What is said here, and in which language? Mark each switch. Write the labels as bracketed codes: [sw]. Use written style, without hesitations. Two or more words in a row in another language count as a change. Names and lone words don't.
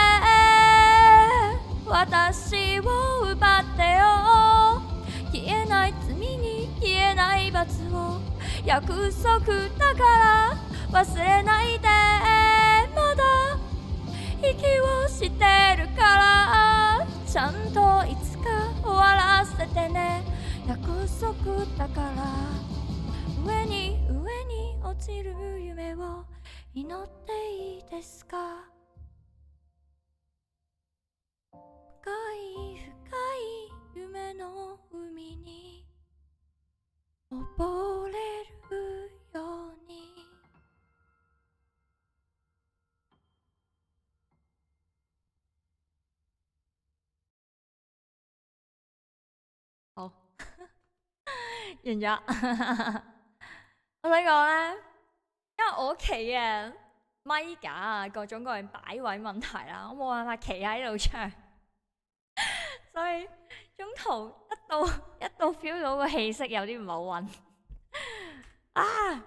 [ja] で私を奪ってよ消えない罪に消えない罰を約束だから忘れないでまだ息をしてるからちゃんといつか終わらせてね約束だから上に落ちる夢を祈っていいですか深い夢の海に溺れるように [yue] 好完咗我想講咧，因為我屋企嘅咪架啊，各種各樣擺位問題啦，我冇辦法企喺度唱，所以中途一到 feel 到個氣息有啲唔係好穩啊！